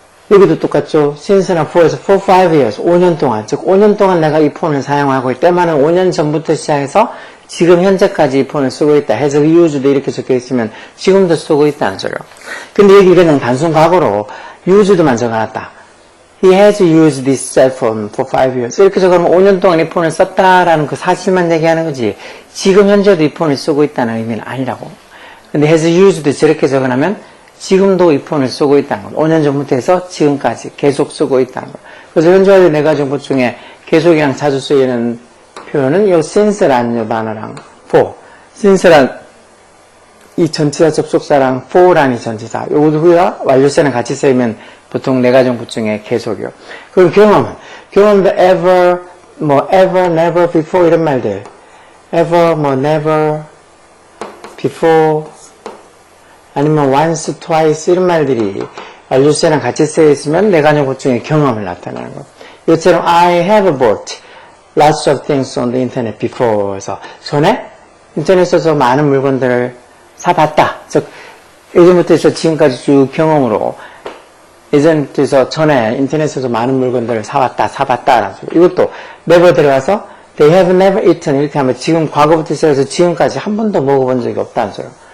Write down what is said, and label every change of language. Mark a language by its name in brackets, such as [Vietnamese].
[Korean] 여기도 똑같죠. since나 for에서 [English] for 5 years, [Korean] 5년 동안, 즉 5년 동안 내가 이 폰을 사용하고 있다. 때만은 5년 전부터 시작해서 지금 현재까지 이 폰을 쓰고 있다. has used 이렇게 적혀 있으면 지금도 쓰고 있다는 소리요. 근데 여기 그냥 단순 과거로 used만 적어놨다. [English] He has used this cell phone for 5 years. [Korean] 이렇게 적어놓으면 5년 동안 이 폰을 썼다라는 그 사실만 얘기하는 거지. 지금 현재도 이 폰을 쓰고 있다는 의미는 아니라고. 근데 has used 저렇게 적어놓으면 지금도 이 폰을 쓰고 있다는 거. 5년 전부터 해서 지금까지 계속 쓰고 있다는 거. 그래서 현재 완료 네 가지 정보 중에 계속이랑 자주 쓰이는 표현은 이 since라는 이 단어랑 for. since란 이 전치사 접속사랑 for라는 이 전치사. 요 두개가 완료세는 같이 쓰이면 보통 네 가지 정보 중에 계속이요. 그럼 경험도 ever, 뭐 ever, never, before 이런 말들. ever, 뭐 never, before, 아니면 once, twice 이런 말들이 완료세랑 같이 쓰여 있으면 네 가지 것 중에 경험을 나타내는 거. [English] 이것처럼 I have bought lots of things on the internet before. [Korean] 그래서 전에 인터넷에서 많은 물건들을 사봤다. 즉 예전부터 해서 지금까지 쭉 경험으로 예전부터 전에 인터넷에서 많은 물건들을 사봤다라는 소리. 이것도 never 들어가서 [English] they have never eaten [Korean] 이렇게 하면 지금 과거부터 시작해서 지금까지 한 번도 먹어본 적이 없다는 소리.